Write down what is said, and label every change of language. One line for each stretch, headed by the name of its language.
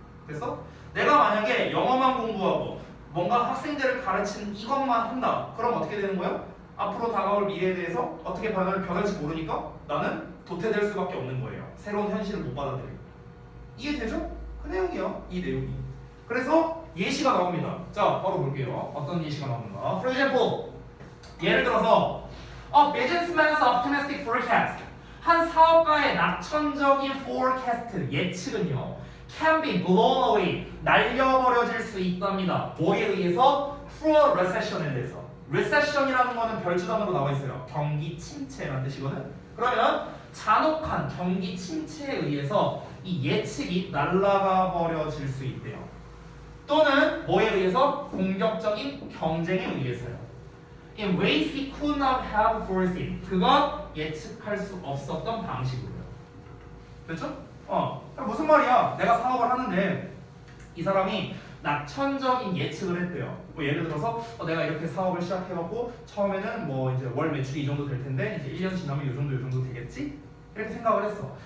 Korean: 그래서 내가 만약에 영어만 공부하고 뭔가 학생들을 가르치는 이것만 한다. 그럼 어떻게 되는 거야? 앞으로 다가올 미래에 대해서 어떻게 변할지 모르니까 나는 도태될 수밖에 없는 거예요. 새로운 현실을 못 받아들이고. 이해되죠? 그 내용이야. 이 내용이. 그래서 예시가 나옵니다. 자, 바로 볼게요. 어떤 예시가 나오는가.
English: For example,
Korean: 예를 들어서
English: A businessman's optimistic forecast.
Korean: 한 사업가의 낙천적인 forecast, 예측은요,
English: can be blown away,
Korean: 날려버려질 수 있답니다. 뭐에 의해서?
English: Through a recession
Korean: 에 대해서. recession이라는 거는 별주단으로 나와 있어요. 경기 침체라는 뜻이거든. 그러면 잔혹한 경기 침체에 의해서 이 예측이 날아가 버려질 수 있대요. 또는 뭐에 의해서? 공격적인 경쟁에 의해서요.
English: In ways he could not have foreseen.
Korean: 그가 예측할 수 없었던 방식으로요. 됐죠? 무슨 말이야? 내가 사업을 하는데 이 사람이 낙천적인 예측을 했대요. 뭐 예를 들어서 내가 이렇게 사업을 시작해갖고 처음에는 뭐 이제 월 매출이 이 정도 될 텐데 이제 1년 지나면 이 정도 되겠지? 이렇게 생각을 했어.